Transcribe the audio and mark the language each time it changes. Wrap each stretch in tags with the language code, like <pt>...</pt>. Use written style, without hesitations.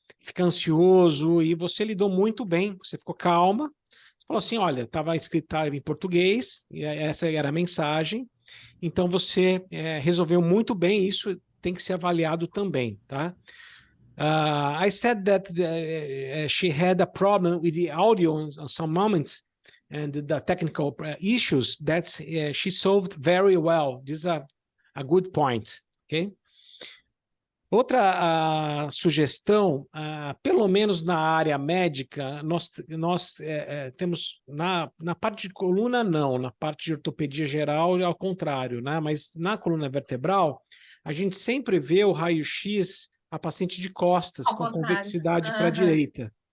<pt>Fica ansioso e você lidou muito bem, você ficou calma. Você falou assim, olha, estava escrito em português, e essa era a mensagem. Então você resolveu muito bem, isso tem que ser avaliado também, tá?</pt> <en>I said that she had a problem with the audio on some moments and the technical issues that she solved very well. This is a good point, okay?</en> <pt>Outra sugestão, pelo menos na área médica, nós temos, na parte de coluna, não, na parte de ortopedia geral, ao contrário, né? Mas na coluna vertebral, a gente sempre vê o raio-x a paciente de costas, com convexidade para a direita.</pt>